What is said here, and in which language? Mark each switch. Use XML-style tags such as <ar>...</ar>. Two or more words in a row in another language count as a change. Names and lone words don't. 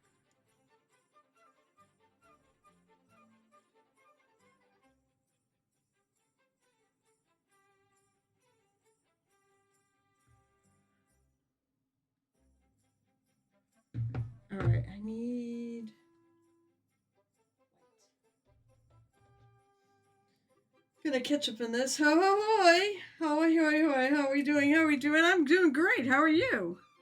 <en>Alright, I need... gonna catch up in this. Ho ho hoy! Hoy hoy hoy! How are we doing? How are we doing? I'm doing great. How are you?</en>